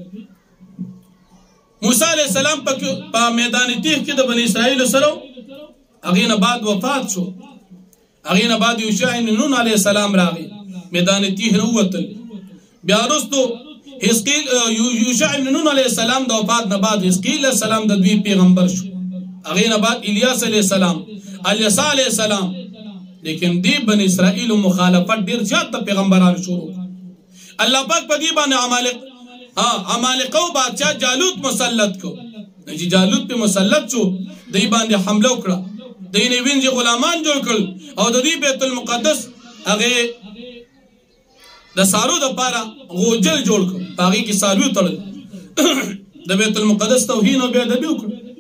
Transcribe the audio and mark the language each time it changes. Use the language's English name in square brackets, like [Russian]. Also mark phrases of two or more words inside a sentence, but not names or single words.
[Pashto] موسی [Arabic] علیہ السلام [Pashto] په میدان تیغ کې د بنی اسرائیل سره هغې نه بعد وفات شو. هغې نه بعد یوشع ابن نون [Arabic] علیہ السلام [Pashto] راغی میدان تیغ نه ووتل. بیا وروستو یوشع ابن نون [Arabic] علیہ السلام [Pashto] د وفات نه بعد حزقیل [Arabic] علیہ السلام [Pashto] د دوی پیغمبر شو. هغې نه بعد الیاس [Arabic] علیہ السلام، [Pashto] الیسا [Arabic] علیہ السلام. [Pashto] لیکن دی بنی اسرائیل مخالفت ډیر زیات د پیغمبرانو شروع. الله پاک په دې باندې عمالقه بادشاہ جالوت مسلط کو. چې جالوت په مسلط شو دی باندې حمله وکړه، دی نه وینځي غلامان جوړ کړل او د دې بیت المقدس هغه د سارو د پاره غوجل جوړ کړ، هغه کې سارو تړل د بیت المقدس توهین او بے ادبی وکړ.